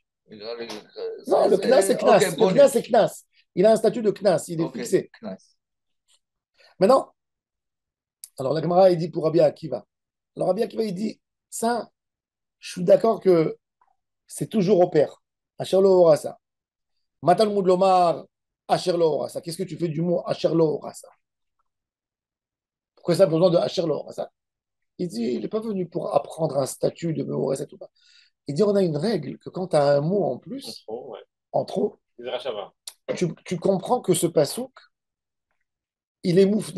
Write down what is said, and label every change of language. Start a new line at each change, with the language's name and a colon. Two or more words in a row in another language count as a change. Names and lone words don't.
French: Non, le knas, c'est knas. Le knas, c'est knas. Il a un statut de knas. Il est fixé. Maintenant, alors la Gemara, il dit pour Rabbi Akiva. Alors Rabbi Akiva, il dit, ça, je suis d'accord que c'est toujours au père.
Hebrew: אשר לא אורסה. מה תלמוד לומר, אשר לא אורסה.
French: Qu'est-ce que tu fais du mot
Hebrew: אשר לא אורסה?
French: Pourquoi ça a besoin de
Hebrew: אשר לא אורסה?
French: Il dit, il n'est pas venu pour apprendre un statut de orasa tout pas. Il dit, on a une règle que quand tu as un mot en plus, en trop, tu comprends que ce pasouk, il est moufné.